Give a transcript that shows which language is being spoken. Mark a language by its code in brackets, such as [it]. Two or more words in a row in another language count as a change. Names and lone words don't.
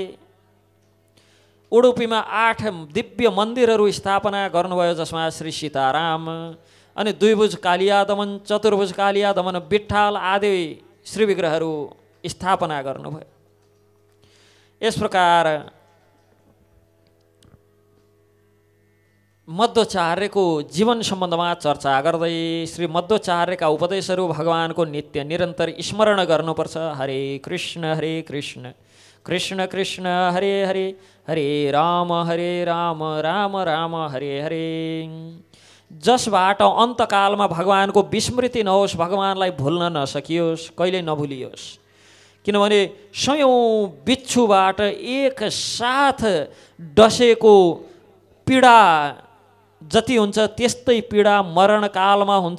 [ne] उडुपीमा 8 दिव्य मन्दिरहरू स्थापना गर्नुभयो जसमा श्री सीताराम अनि द्विभुज कालिया दमन, चतुर्भुज कालिया दमन, विठ्ठल आदि श्री विग्रहहरू स्थापना गर्नुभयो। यस प्रकार मध्वाचार्यको जीवन सम्बन्धमा चर्चा गर्दै श्री मध्वाचार्यका उपदेशहरू भगवानको नित्य निरन्तर स्मरण गर्नुपर्छ। [sa] हरे कृष्ण कृष्ण कृष्ण हरे हरे, हरे राम राम राम हरे हरे। [ne] जसबाट अन्तकालमा भगवानको विस्मृति नहोस्, भगवानलाई भुल्न नसकियोस्, कहिल्यै नभुलियोस्। किनभने सयौँ बिच्छुबाट एक साथ डसेको पीडा जति हुन्छ त्यस्तै पीडा मरणकालमा हुन्छ।